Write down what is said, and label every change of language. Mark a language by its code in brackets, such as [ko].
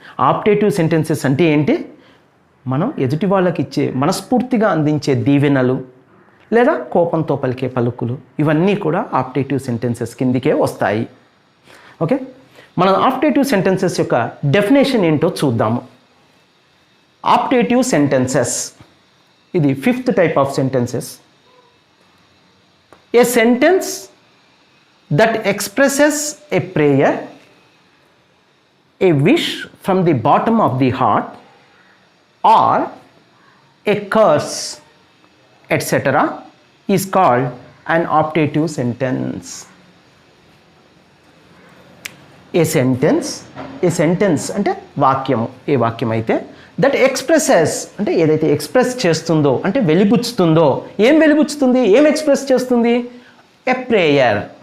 [te] Optative sentences అంటే ఏంటి? మనం ఎదుటి వాళ్ళకి ఇచ్చే మనస్ఫూర్తిగా అందించే దీవెనలు లేదా కోపంతో పలికే పలుకులు, ఇవన్నీ కూడా ఆప్టేటివ్ సెంటెన్సెస్ కిందికే వస్తాయి. ఓకే, మనం ఆప్టేటివ్ సెంటెన్సెస్ యొక్క డెఫినేషన్ ఏంటో చూద్దాము. [en] Optative sentences, ఇది 5th type of sentences. A sentence that expresses a prayer, a wish from the bottom of the heart, or a curse, etc. is called an optative sentence. A sentence [te] అంటే వాక్యము, ఏ వాక్యం అయితే [en] that expresses [te] అంటే ఏదైతే express చేస్తుందో, అంటే వెలిబుచ్చుతుందో. ఏం వెలిబుచ్చుతుంది? ఏం ఎక్స్ప్రెస్ చేస్తుంది? [en] A prayer.